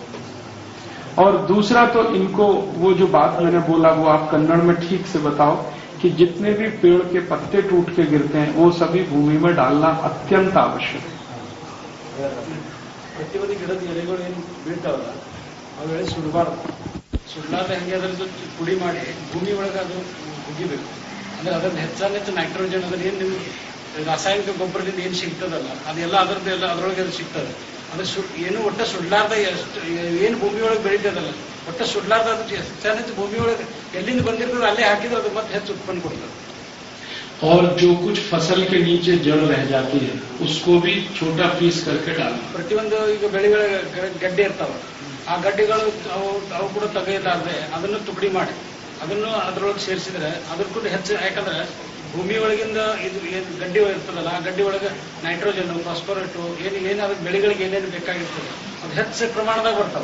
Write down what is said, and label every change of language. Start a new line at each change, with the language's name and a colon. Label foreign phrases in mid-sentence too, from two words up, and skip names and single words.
Hindi: और दूसरा तो इनको वो जो बात मैंने बोला वो आप कन्नड़ में ठीक से बताओ कि जितने भी पेड़ के पत्ते टूट के गिरते हैं वो सभी भूमि में डालना अत्यंत आवश्यक है।
Kannada: ಪ್ರತಿಯೊಂದು ಗಿಡದ ಎಲೆಗಳು ಏನು ಬೀಳ್ತಾವಲ್ಲ ಅವೆಳೆ ಸುಡಬಾರ್ದು ಹಂಗೆ ಅದ್ರ ಪುಡಿ ಮಾಡಿ ಭೂಮಿ ಒಳಗೆ ಅದು ಹುಗಿಬೇಕು. ಅಂದ್ರೆ ಅದ್ರದ್ದು ಹೆಚ್ಚಾನೆಚ್ಚು ನೈಟ್ರೋಜನ್ ಅದ್ರ ಏನು ನಿಮ್ಗೆ ರಾಸಾಯನಿಕ ಗೊಬ್ಬರದಿಂದ ಏನು ಸಿಗ್ತದಲ್ಲ ಅದೆಲ್ಲ ಅದರದ್ದೆಲ್ಲ ಅದರೊಳಗೆ ಅದು ಸಿಗ್ತದೆ. ಅದು ಏನು ಒಟ್ಟ ಸುಡ್ಲಾರ್ದ ಎಷ್ಟು ಏನು ಭೂಮಿ ಒಳಗೆ ಬೆಳೀತದಲ್ಲ ಒಟ್ಟ ಸುಡ್ಲಾರ್ದ ಅದು ಹೆಚ್ಚಾನೆಚ್ಚು ಭೂಮಿ ಒಳಗೆ ಎಲ್ಲಿಂದ ಬಂದಿರ್ತದೆ ಅಲ್ಲೇ ಹಾಕಿದ್ರೆ ಅದು ಮತ್ತೆ ಹೆಚ್ಚು ಉತ್ಪನ್ನ ಕೊಡ್ತದೆ.
Hindi: और जो कुछ फसल के नीचे जड़ रह जाती है उसको भी छोटा पीस करके डालना.
Kannada: ಪ್ರತಿಯೊಂದು ಈಗ ಬೆಳೆಗಳ ಗಡ್ಡೆ ಇರ್ತಾವ ಆ ಗಡ್ಡೆಗಳು ಅವು ಕೂಡ ತೆಗೆಯಲಾರ್ದೆ ಅದನ್ನು ತುಕಡಿ ಮಾಡಿ ಅದನ್ನು ಅದರೊಳಗೆ ಸೇರಿಸಿದ್ರೆ ಅದ್ರ ಕೂಡ ಹೆಚ್ಚು. ಯಾಕಂದ್ರೆ ಭೂಮಿ ಒಳಗಿಂದ ಇದು ಏನು ಗಡ್ಡೆ ಇರ್ತದಲ್ಲ ಆ ಗಡ್ಡೆ ಒಳಗೆ ನೈಟ್ರೋಜನ್ ಫಾಸ್ಫರೇಟು ಏನಾದ್ರು ಬೆಳೆಗಳಿಗೆ ಏನೇನು ಬೇಕಾಗಿರ್ತದೆ ಅದು ಹೆಚ್ಚು ಪ್ರಮಾಣದಾಗ ಬರ್ತಾವೆ.